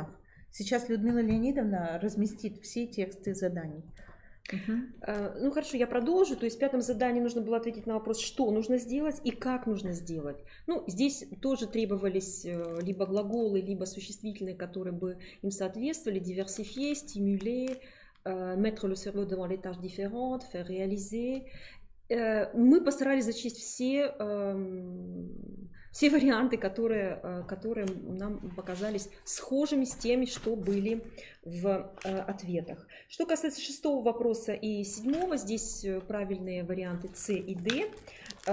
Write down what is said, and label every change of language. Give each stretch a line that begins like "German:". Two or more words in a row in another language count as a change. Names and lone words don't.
Russian: Сейчас Людмила Леонидовна разместит все тексты заданий. Ну хорошо, я продолжу. То есть в 5-м задании нужно было ответить на вопрос, что нужно сделать и как нужно сделать. Ну, здесь тоже требовались либо глаголы, либо существительные, которые бы им соответствовали.
French: Diversifier, stimuler, mettre le cerveau devant les tâches différentes, faire réaliser.
Russian: Мы постарались зачесть все варианты, которые нам показались схожими с теми, что были в ответах. Что касается 6-го вопроса и 7-го, здесь правильные варианты С и Д.